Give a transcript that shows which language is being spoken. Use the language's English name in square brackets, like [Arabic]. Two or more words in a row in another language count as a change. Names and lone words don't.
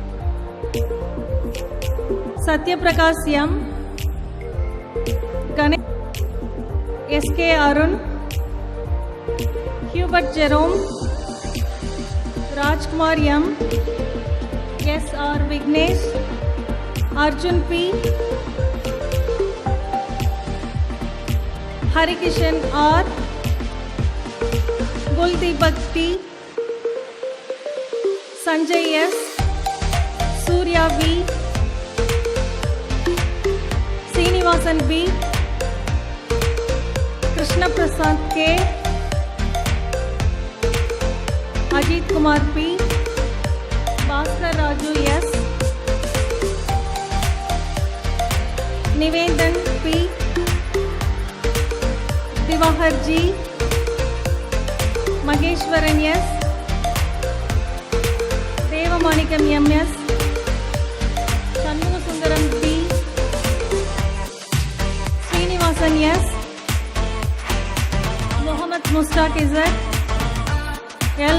[English] Satyaprakash M, Ganesh SK Arun, Hubert Jerome, Rajkumar M, S.R. Vignesh, Arjun P, Harikishan R, Guldeepak T, Sanjay S, Surya V, Srinivasan B, Krishna Prasad K, Ajit Kumar P, Bhaskar Raju S, Nivedan P, Divahar G, Mageshwaran S, Devamanikam MS, Shanmugasundaram P, Srinivasan S, Mohammad Mustaq Z, L.